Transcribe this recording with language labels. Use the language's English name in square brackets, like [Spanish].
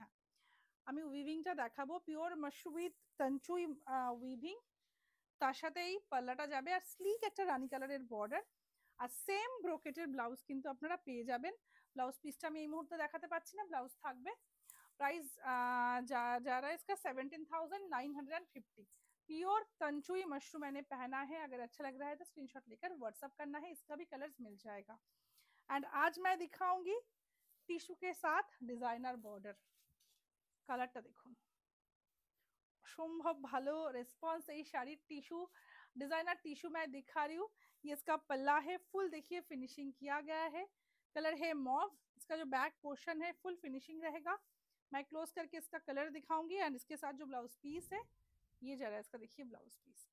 [Bangla] হ্যাঁ, আমি উইভিংটা দেখাবো, পিওর মাশরু উইথ তানচুই উইভিং। তার সাথে এই পাল্লাটা যাবে আর স্লিক একটা রানী কালারের বর্ডার আর সেম ব্রোকেটের ব্লাউজ কিন্তু আপনারা পেয়ে যাবেন। ব্লাউজ পিসটা আমি এই মুহূর্তে দেখাতে পারছি না, ব্লাউজ থাকবে। [Hindi] प्राइस जा रहा है इसका 17,950। प्योर तंचुई मशरूम मैंने पहना है, अगर अच्छा लग रहा है तो स्क्रीनशॉट लेकर व्हाट्सअप करना है, इसका भी कलर्स मिल जाएगा। एंड आज मैं दिखाऊंगी टिश्यू के साथ डिजाइनर बॉर्डर। [Bangla] কালারটা দেখুন, অসম্ভব ভালো রেসপন্স এই শাড়ির। [Hindi] टिश्यू डिजाइनर टिश्यू मैं दिखा रही हूँ। ये इसका पल्ला है, फुल देखिए फिनिशिंग किया गया है। कलर है मॉव, इसका जो बैक पोर्शन है फुल फिनिशिंग रहेगा। मैं क्लोज करके इसका कलर दिखाऊंगी एंड इसके साथ जो ब्लाउज पीस है ये जा रहा है इसका, देखिए ब्लाउज पीस।